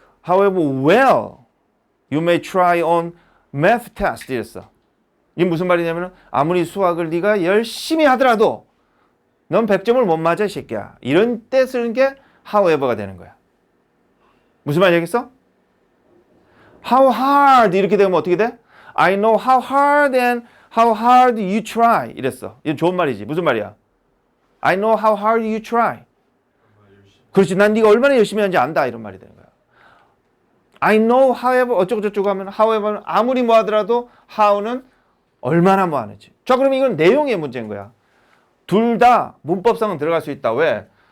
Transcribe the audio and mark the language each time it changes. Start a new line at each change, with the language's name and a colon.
English: However well you may try on math test
Korean: 이랬어. 이게 무슨 말이냐면 아무리 수학을 네가 열심히 하더라도 넌 100점을 못 맞아 이 새끼야. 이런 때 쓰는 게 however가 되는 거야. 무슨 말이겠어? How hard 이렇게 되면 어떻게 돼?
English: I know how hard and how hard you try
Korean: 이랬어. 이건 좋은 말이지. 무슨 말이야?
English: I know how hard you try.
Korean: 그렇지. 난 네가 얼마나 열심히 하는지 안다. 이런 말이 되는 거야.
English: I know however
Korean: 어쩌고저쩌고 하면 however는 아무리 뭐 하더라도 how는 얼마나 뭐 하는지. 자, 그러면 이건 내용의 문제인 거야. 둘 다 문법상은 들어갈 수 있다. 왜?